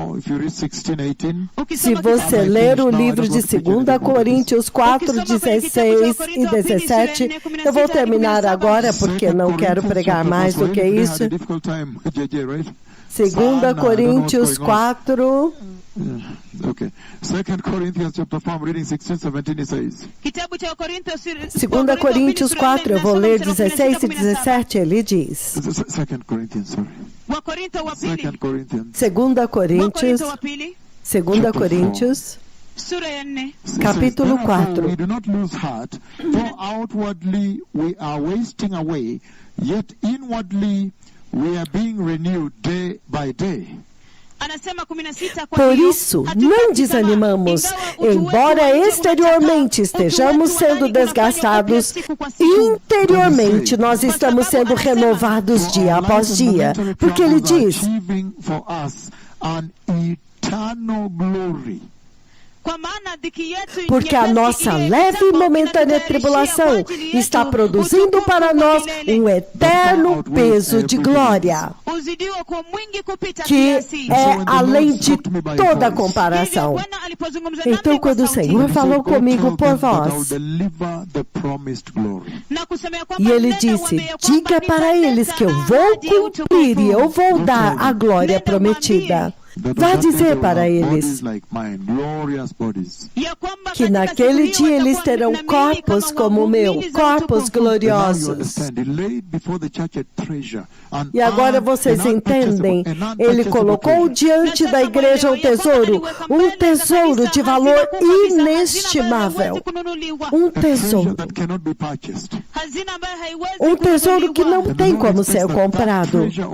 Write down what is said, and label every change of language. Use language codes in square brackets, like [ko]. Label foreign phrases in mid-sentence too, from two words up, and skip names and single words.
[pt] Se você ler o livro de 2 Coríntios 4, 16 e 17, eu vou terminar agora porque não quero pregar mais do que isso. 2 Coríntios 4... [en] Okay. 2 Corinthians chapter 4, reading 16, 17, it says. [pt] 2 Coríntios 4, eu vou ler 16 e 17, ele diz. 2 Corinthians, sorry. 2 Coríntios, capítulo 4. [en] We do not lose heart, for outwardly we are wasting away, yet inwardly we are being renewed day by day. [sw] Anasema 16, kwa [pt] Por [sw] hiyo, [pt] isso, [sw] hatutaki [pt] não [sw] tamaa, [pt] desanimamos, [sw] ingawa utu wetu [pt] embora [sw] wa nje [pt] exteriormente [sw] unachaka, [pt] estejamos [sw] utu wetu wa [pt] sendo [sw] ndani unafanywa [pt] desgastados, [sw] upya siku kwa siku. [pt] interiormente nós estamos sendo renovados dia após dia. Porque ele diz, [en] for us an eternal glory. [sw] Kwa maana dhiki yetu [pt] porque a [sw] nyepesi [pt] nossa [sw] ile [pt] leve e [sw] kitambo [pt] momentânea [sw] inatutayarishia [pt] tribulação [sw] kwa ajili yetu [pt] está produzindo [sw] utukufu [pt] para [sw] wa [pt] nós [sw] milele. [pt] eterno peso de glória, [sw] Uzidiwa kwa mwingi kupita [pt] que [sw] kiasi. [pt] é além de toda [sw] Hivyo [pt] comparação. [sw] Bwana alipozungumza nami [pt] Então, [sw] kwa [pt] quando o [sw] sauti, [pt] Senhor falou comigo por [en] I'll [pt] voz, [en] deliver the promised glory. [sw] na kusema ya kwamba [pt] e ele [sw] nenda [pt] disse, [sw] uambie ya kwamba [pt] diga para [sw] nitaleta [pt] eles que eu vou [sw] ahadi ya [pt] cumprir e eu [sw] utukufu. [pt] vou dar a glória prometida. Vá dizer para eles [en] Like mine, glorious bodies. [sw] Ya kwamba [pt] que [sw] katika [pt] naquele [sw] siku hiyo [pt] dia eles [sw] watakuwa [pt] terão [sw] na miili [pt] corpos [sw] kama [pt] como o meu, [sw] waumini za [pt] corpos [sw] utukufu. [en] And now you [pt] gloriosos. [en] understand. He laid before the church a treasure, an [pt] E agora vocês entendem, ele colocou diante da igreja um tesouro de valor inestimável, um tesouro, um tesouro que não tem como ser comprado.